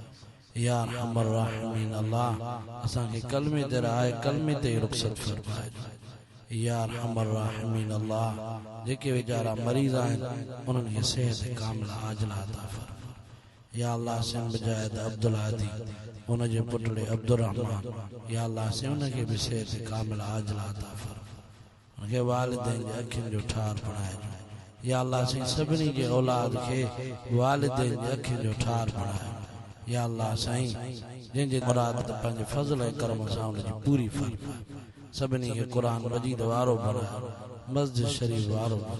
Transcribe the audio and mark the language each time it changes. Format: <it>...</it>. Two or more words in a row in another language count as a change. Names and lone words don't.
<ar>يا أرحم الراحمين</ar> <sd>अल्लाह असांखे कलमे ते रहाए कलमे ते रुख़सत फरमाए</sd> <ar>يا أرحم الراحمين</ar> <sd>अल्लाह जेके वीचारा मरीज़ आहिनि उन्हनि खे</sd> <ar>صحة كاملة عاجلة</ar> <sd>अता फरमा या अल्लाह से मुजाहिद अब्दुल हादी उन जे पुटड़े अब्दुल रहमान या अल्लाह से उनखे भी</sd> <ar>صحة كاملة عاجلة</ar> <sd>अता फरमा उनखे वालिदैन जे अखियुनि जो ठार बणाए या अल्लाह से सभिनी जे औलाद खे वालिदैन जे अखियुनि जो ठार बणाए या अल्लाह साईं जंहिंजे मुराद पंहिंजे फज़ल ऐं करम सां उनजी पूरी फरमा सभिनी खे क़ुरान मजीद वारो बणाए मस्जिद शरीफ वारो</sd>